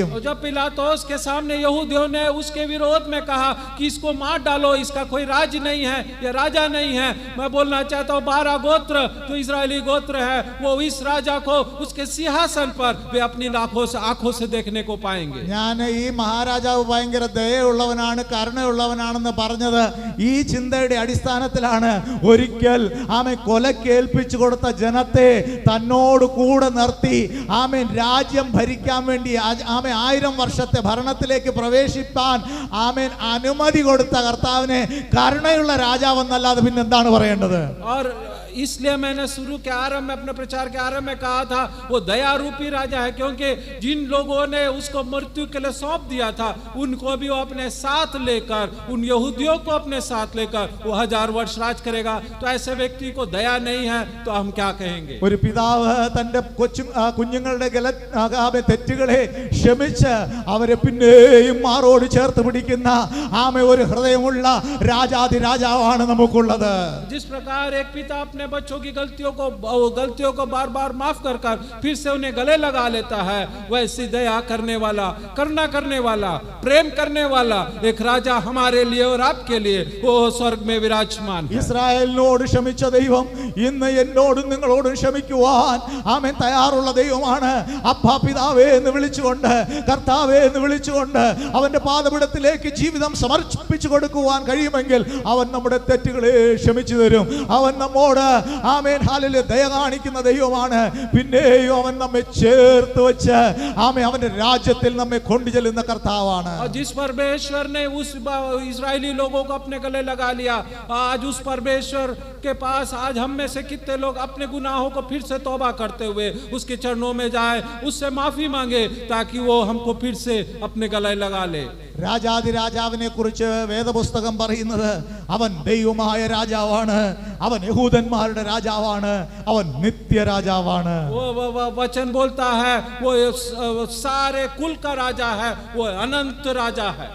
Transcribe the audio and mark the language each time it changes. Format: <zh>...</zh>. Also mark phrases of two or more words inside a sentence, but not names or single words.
<hi>जब पिलातोस के सामने यहूदियों ने उसके विरोध में कहा कि इसको मार डालो, इसका कोई राज नहीं है, ये राजा नहीं है, मैं बोलना चाहता हूँ 12 गोत्र जो इजरायली गोत्र है वो इस राजा को उसके सिंहासन पर वे अपनी आंखों से देखने को पाएंगे.</hi> <ml>ഞാൻ ഈ മഹാരാജാവ് ഭയങ്കര ദയയുള്ളവനാണ്, കരുണയുള്ളവനാണെന്ന് പറഞ്ഞത് ഈ ചിന്തയുടെ അടിസ്ഥാനത്തിലാണ്. ഒരിക്കൽ ആമേൻ കൊലക്കേൽപ്പിച്ചു കൊടുത്ത ജനത്തെ തന്നോട് കൂടെ നിർത്തി ആമേൻ രാജ്യം ഭരിക്കാൻ വേണ്ടി ആമേൻ 1000 വർഷത്തെ ഭരണത്തിലേക്ക് പ്രവേശിപ്പാൻ ആമേൻ അനുമതി കൊടുത്ത കർത്താവിനെ കരുണയുള്ള രാജാവെന്നല്ലാതെ പിന്നെ എന്താണ് പറയേണ്ടത്?</ml> <hi>इसलिए मैंने शुरू के आरंभ में अपने प्रचार के आरंभ में कहा था वो दया रूपी राजा है, क्योंकि जिन लोगों ने उसको मृत्यु के लिए सौंप दिया था उनको भी वो अपने साथ लेकर, उन यहूदियों को अपने साथ लेकर वो 1000 वर्ष राज करेगा. तो ऐसे व्यक्ति को दया नहीं है तो हम क्या कहेंगे?</hi> <ml>ഒരു പിതാവ് തന്റെ കുഞ്ഞുങ്ങളുടെ തെറ്റുകളെ ക്ഷമിച്ച് അവരെ പിന്നെയും മാറോട് ചേർത്ത് പിടിക്കുന്ന ആമേ ഒരു ഹൃദയമുള്ള രാജാതി രാജാവാണ് നമുക്കുള്ളത്.</ml> <hi>जिस प्रकार एक पिता अपने बच्चों की गलतियों को बार बार माफ कर फिर से उन्हें गले लगा लेता है, वैसी दया करने वाला, करुणा करने वाला, प्रेम करने वाला एक राजा हमारे लिए और आपके लिए वो स्वर्ग में विराजमान है.</hi> <ml>ഇസ്രായേലിനോട് ക്ഷമിച്ച ദൈവം ഇന്ന് എന്നോടും നിങ്ങളോടും ക്ഷമിക്കുവാൻ ആമേൻ തയ്യാറുള്ള ദൈവമാണ്. അപ്പാ പിതാവേ എന്ന് വിളിച്ചുകൊണ്ട്, കർത്താവേ എന്ന് വിളിച്ചുകൊണ്ട് അവന്റെ പാദപീഠത്തിലേക്ക് ജീവിതം സമർപ്പിച്ചു കൊടുക്കുവാൻ കഴിയുമെങ്കിൽ അവൻ നമ്മുടെ തെറ്റുകളെ ക്ഷമിച്ചു തരും. അവൻ നമ്മോട് ആമേൻ ഹല്ലേലൂയ ദയ കാണിക്കുന്ന ദൈവമാണ്. പിന്നെയും അവൻ നമ്മെ ചേർത്ത് വെച്ച് ആമേൻ അവന്റെ രാജ്യത്തിൽ നമ്മെ കൊണ്ടുചെല്ലുന്ന കർത്താവാണ്.</ml> <hi>जिस परमेश्वर ने उस इजरायली लोगों को अपने गले लगा लिया, आज उस परमेश्वर के पास आज हम में से कितने लोग अपने गुनाहों को फिर से तौबा करते हुए उसके चरणों में जाए, उससे माफी मांगे ताकि वो हमको फिर से अपने गले लगा ले.</hi> <ml>രാജാതി രാജാവിനെ കുറിച്ച് വേദപുസ്തകം പറയുന്നത് അവൻ ദൈവമായ രാജാവാണ്, അവൻ യഹൂദന്മാരുടെ രാജാവാണ്, അവൻ നിത്യ രാജാവാണ്.</ml> <hi>वो वचन बोलता है वो सारे कुल का राजा है, वो अनंत राजा है.</hi>